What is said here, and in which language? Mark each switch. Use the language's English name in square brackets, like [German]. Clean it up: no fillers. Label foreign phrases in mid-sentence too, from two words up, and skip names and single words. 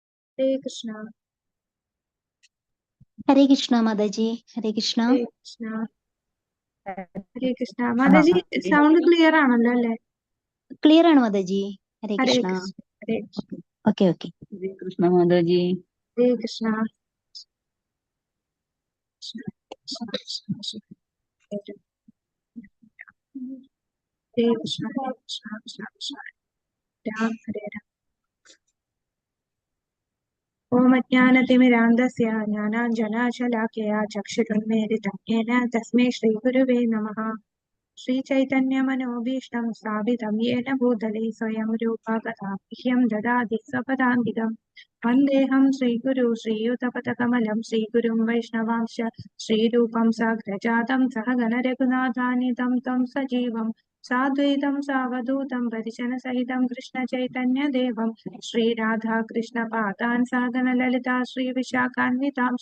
[Hindi] हरे कृष्णा। हरे कृष्णा माता जी। हरे कृष्णा। हरे कृष्णा। हरे कृष्ണ माता जी, [Malayalam] സൗണ്ട് ക്ലിയർ ആണല്ലോ അല്ലേ? क्लियर ആണ് [Hindi] माता जी। हरे [Malayalam] ഹരേ [Hindi] कृष्णा। [Malayalam] കൃഷ്ണ. ഹരേ കൃഷ്ണ. [English] okay okay. [Hindi] हरे कृष्ण माता जी। [Malayalam] ഹരേ കൃഷ്ണ. കൃഷ്ണ കൃഷ്ണ കൃഷ്ണ കൃഷ്ണ. ഹരേ കൃഷ്ണ. ഹരേ കൃഷ്ണ കൃഷ്ണ കൃഷ്ണ. രാം ഹരേ രാം. [Sanskrit] ओं अज्ञानतिमिरान्धस्य ज्ञानाञ्जनशलाक्कया चक्षुरुन्मीलितं येन तस्मै श्रीगुरुवे नमः. श्रीचैतन्यमनोभीष्टं स्थापितं येन भूतले स्वयं रूपा कदा मह्यं ददाति स्वपदान्तिकं। वन्देऽहं श्रीगुरु श्रीयुतपथकमलं श्रीगुरुं वैष्णवांश्च श्रीरूपं साग्रजातं सहगण रघुनाथान्वितं तं सजीवं साद्वैतं सावधूतं परिजनसहितं कृष्णचैतन्यदेवं श्रीराधाकृष्णपादान् सहगण ललिता श्रीविशाखान्वितांश्च।